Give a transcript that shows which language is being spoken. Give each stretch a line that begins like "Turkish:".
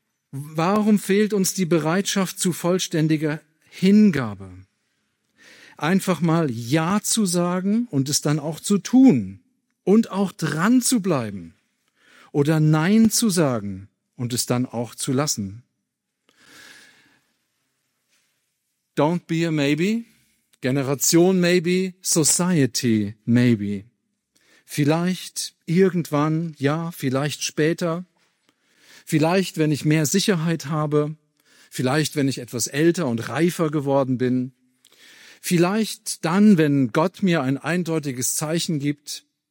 German: Warum fehlt uns die Bereitschaft zu vollständiger Hingabe? Einfach mal Ja zu sagen und es dann auch zu tun und auch dran zu bleiben, oder Nein zu sagen und es dann auch zu lassen.
English: Don't be a maybe, Generation maybe, Society maybe.
German: Vielleicht irgendwann, ja, vielleicht später, vielleicht wenn ich mehr Sicherheit habe, vielleicht wenn ich etwas älter und reifer geworden bin, vielleicht dann, wenn Gott mir ein eindeutiges Zeichen gibt.